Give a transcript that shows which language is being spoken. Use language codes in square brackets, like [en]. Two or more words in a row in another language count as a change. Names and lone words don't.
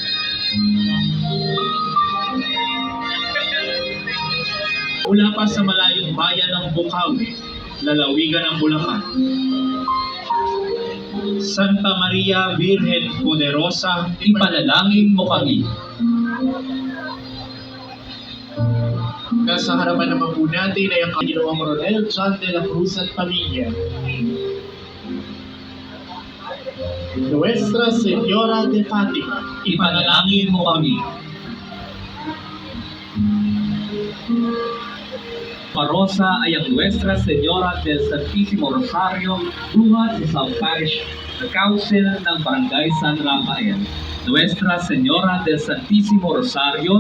[tl] Mula pa sa malayong bayan ng Bukawi, lalawigan ng Bulacan. Santa Maria Virgen Poderosa, ipanalangin mo kami. Nasa harapan naman po natin ay ang Ginoong Rodel John de la Cruz at pamilya. Nuestra Señora de Fatima, Ipanalangin mo kami. Parosa ay ang Nuestra Señora del Santísimo Rosario, buhat sa South Parish Council ng Barangay San Rafael. Nuestra Señora del Santísimo Rosario,